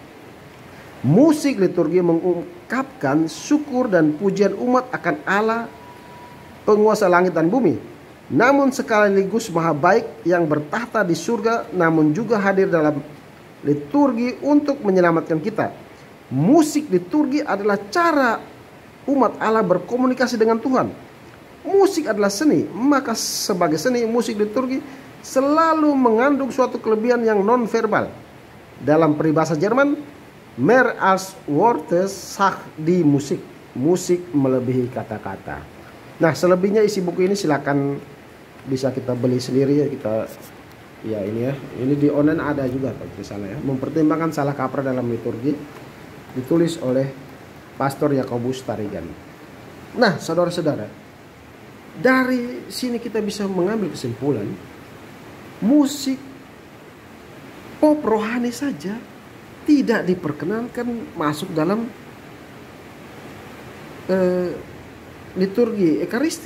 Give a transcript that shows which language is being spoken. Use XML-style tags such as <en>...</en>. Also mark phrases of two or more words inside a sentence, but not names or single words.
<id>Musik liturgi mengungkapkan syukur dan pujian umat akan Allah, penguasa langit dan bumi, namun sekaligus maha baik yang bertahta di surga, namun juga hadir dalam liturgi untuk menyelamatkan kita. Musik liturgi adalah cara umat Allah berkomunikasi dengan Tuhan. Musik adalah seni, maka sebagai seni, musik liturgi selalu mengandung suatu kelebihan yang non-verbal. Dalam peribahasa Jerman,</id> <de>mehr als Worte sagt die Musik.</de> <id>Musik melebihi kata-kata. Nah, selebihnya isi buku ini silakan bisa kita beli sendiri ya, kita Ya ini ya, ini di online ada juga kalau tidak salah ya. Mempertimbangkan salah kaprah dalam liturgi, ditulis oleh Pastor Yakobus Tarigan. Nah, saudara-saudara, dari sini kita bisa mengambil kesimpulan, musik pop rohani saja tidak diperkenankan masuk dalam liturgi Ekaristi.</id>